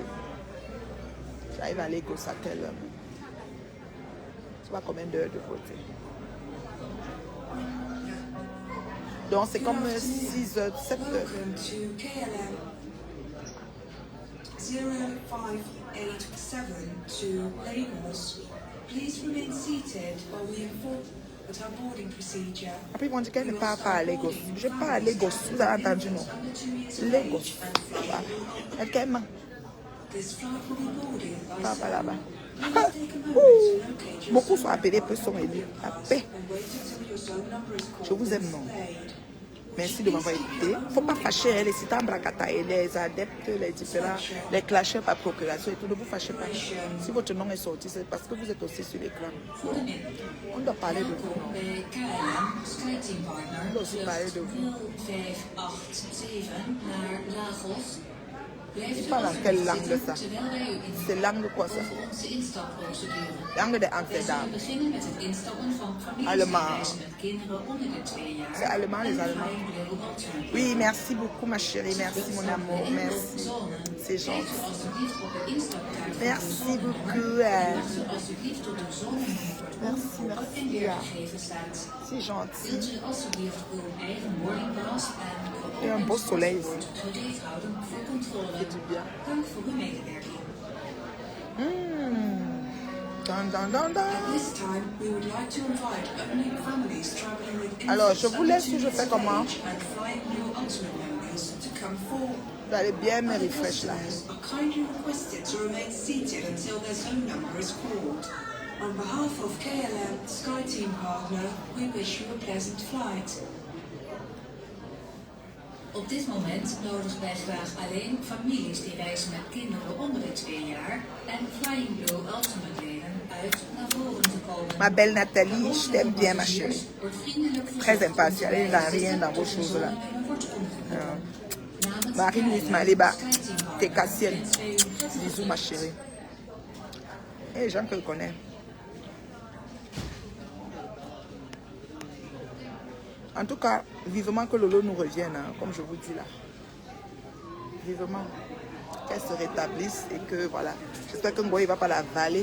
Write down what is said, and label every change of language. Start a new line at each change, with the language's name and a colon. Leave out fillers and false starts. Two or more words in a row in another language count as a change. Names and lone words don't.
French: J'arrive à Lagos à quelle heure? Tu vois combien d'heures de voter? Donc, c'est comme 6 heures, 7 heures.
English: 05 to Lagos. Please remain seated while we inform about our boarding procedure.
French: Après, ils vont dire qu'elle ne part pas à Lagos. Je pars à Lagos, vous avez entendu, non? Lagos. Voilà. Elle qu'elle
English: This flight will be boarded by
French: part pas là-bas.
English: Please take a moment to locate your
French: Beaucoup sont appelés, peu sont élus. La paix.
English: and wait until your zone number is called.
French: Je vous aime, non? Merci de m'avoir écouté. Il ne faut pas fâcher les citants bracata et les adeptes, les différents, les clasheurs par procuration et tout. Ne vous fâchez pas. Si votre nom est sorti, c'est parce que vous êtes aussi sur l'écran. On doit parler de vous.
Dutch: Bij KLM, SkyTeam Partner, Dat is bij de- vlucht 0587 naar Lagos. Blijft u
French: Parle en quelle langue
Dutch: zitten
French: ça?
Dutch: terwijl wij u
French: C'est langue quoi ça?
Dutch: voor onze instapprocedure.
French: Langue de
Dutch: Wij
French: Amsterdam.
Dutch: zullen beginnen met het instappen van
French: Allemand.
Dutch: families met kinderen onder de 2 jaar.
French: C'est allemand, les
Dutch: en
French: Allemands.
Dutch: Flying Blue Ultimate.
French: Oui, merci beaucoup ma chérie. Merci mon amour. Merci. C'est
Dutch: Geef
French: gentil.
Dutch: u alstublieft op de instapkaart
French: Merci beaucoup.
Dutch: Wacht u alstublieft tot uw zonnenummers wordt
French: Merci,
Dutch: opgeroepen
French: merci.
Dutch: en weergegeven staat.
French: C'est gentil.
Dutch: Wilt u alstublieft uw eigen boardingpas en
French: Et un beau soleil ici.
Dutch: gereed houden voor controle.
French: C'est du bien.
Dutch: Dank voor uw medewerking. Dun, dun, dun, dun.
English: At this time, we would like to invite only families traveling with
French: Alors, je vous laisse
English: infants
French: ou je fais comment?
English: and Flying Blue Ultimate members to come forward.
French: Vous allez bien me refresh là.
English: Are kindly requested to remain seated until their zone number is called. On behalf of KLM SkyTeam Partner, we wish you a pleasant flight.
Dutch: Op dit moment nodigen wij graag alleen families die reizen met kinderen onder de 2 jaar en Flying Blue Ultimate leden uit naar voren te komen.
French: Ma belle Nathalie, je t'aime bien ma chérie.
Dutch: Wordt vriendelijk
French: Très impartial, il n'y a rien dans vos choses là.
Dutch: Namens
French: Marie-Louise Maliba,
Dutch: SkyTeam Partner
French: t'es Cassienne.
Dutch: wensen wij u een prettige
French: Bisous ma chérie. Et les gens que je connais. En tout cas, vivement que Lolo nous revienne, hein, comme je vous dis là. Vivement. Qu'elle se rétablisse et que voilà. J'espère que Ngoï ne va pas la valer.